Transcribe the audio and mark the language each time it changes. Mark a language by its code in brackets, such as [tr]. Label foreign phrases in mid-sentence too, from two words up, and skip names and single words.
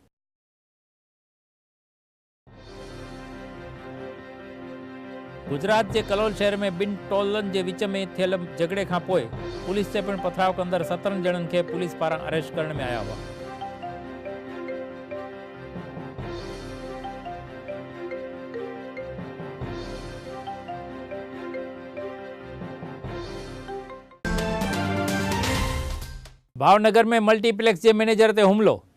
[sd] गुजरात के कलोल शहर में 2 टोलन के विच में थियल झगड़े का पोइ पुलिस से पण पथराव कंदड़ 17 जणन के पुलिस पारां अरेस्ट करण में आया हुआ। भावनगर में मल्टीप्लेक्स के मैनेजर ते हुमलो।